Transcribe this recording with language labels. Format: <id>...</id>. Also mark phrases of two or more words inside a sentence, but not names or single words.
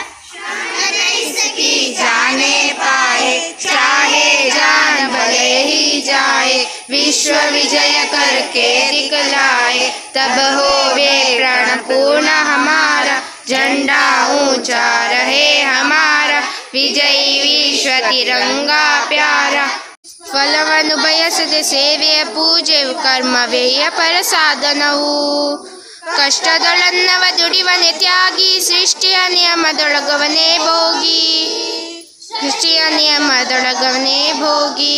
<hi>इसकी जाने पाए चाहे जान भले ही जाए विश्व विजय करके दिखलाए तब होवे प्रण पूर्ण हमारा। झंडा ऊंचा रहे हमारा विजयी विश्व तिरंगा प्यारा।</hi> <kn>ಫಲವನ್ನು ಬಯಸದೆ ಸೇವೆಯ ಪೂಜೆಯು ಕರ್ಮವೇಯ ಪರ ಸಾಧನವು। ಕಷ್ಟದೊಳನ್ನವ ದುಡಿವನೆ ತ್ಯಾಗಿ ಸೃಷ್ಟಿಯ ನಿಯಮದೊಳಗವನೇ ಭೋಗಿ ಸೃಷ್ಟಿಯ ನಿಯಮದೊಳಗವನೇ ಭೋಗಿ।</kn>